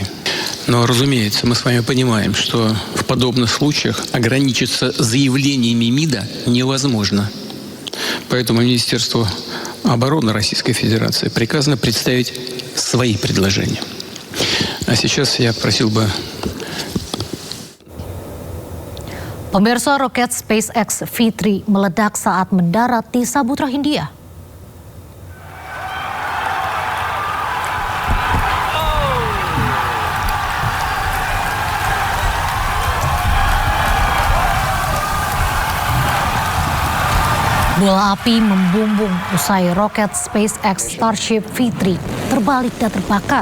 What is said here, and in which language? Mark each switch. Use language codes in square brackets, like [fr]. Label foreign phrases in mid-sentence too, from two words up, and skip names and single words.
[ru] Но, разумеется, мы с вами понимаем, что в подобных случаях ограничиться заявлениями МИДа невозможно. Поэтому Министерству обороны Российской Федерации приказано представить свои предложения. А сейчас я просил бы... [id] Pemirsa, roket SpaceX V3 meledak saat mendarat di Samudra Hindia. Bola api membumbung usai roket SpaceX Starship V3 terbalik dan terbakar.